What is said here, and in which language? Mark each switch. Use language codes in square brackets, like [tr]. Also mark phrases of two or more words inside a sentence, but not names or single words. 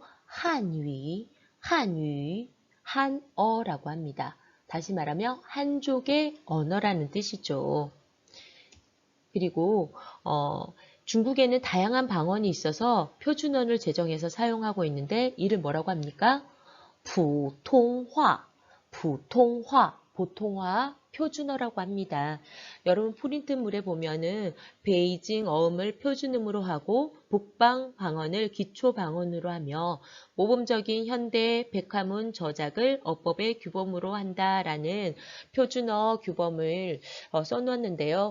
[ko] 한위, 한유, 한어라고 합니다. 다시 말하면 한족의 언어라는 뜻이죠. 그리고 중국에는 다양한 방언이 있어서 표준어를 제정해서 사용하고 있는데 이를 뭐라고 합니까? [zh] 普通话,普通话, [ko] 보통화, 표준어라고 합니다. 여러분 프린트물에 보면은 베이징 어음을 표준음으로 하고 북방 방언을 기초 방언으로 하며 모범적인 현대 백화문 저작을 어법의 규범으로 한다라는 표준어 규범을 써놓았는데요.